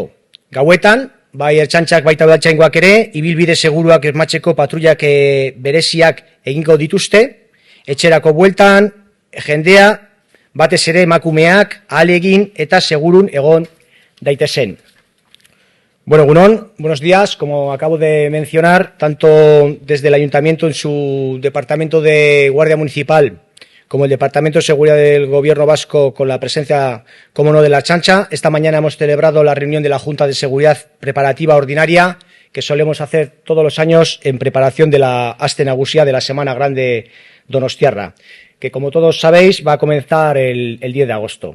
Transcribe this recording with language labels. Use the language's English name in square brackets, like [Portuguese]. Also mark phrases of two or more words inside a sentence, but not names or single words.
[Basque] Gauetan, bai ertzaintzak baita udaltzaingoak ere, ibilbide seguruak bermatzeko patrullak bereziak egingo dituzte, etxerako bueltan, jendea, batez ere emakumeak, ahalegin eta segurun egon daitezen. Bueno, egunon, [Spanish] buenos días. Como acabo de mencionar, tanto desde el Ayuntamiento en su Departamento de Guardia Municipal como el Departamento de Seguridad del Gobierno Vasco con la presencia, como no, de la Ertzaintza, esta mañana hemos celebrado la reunión de la Junta de Seguridad Preparativa Ordinaria que solemos hacer todos los años en preparación de la Aste Nagusia de la Semana Grande Donostiarra, que como todos sabéis va a comenzar el 10 de agosto.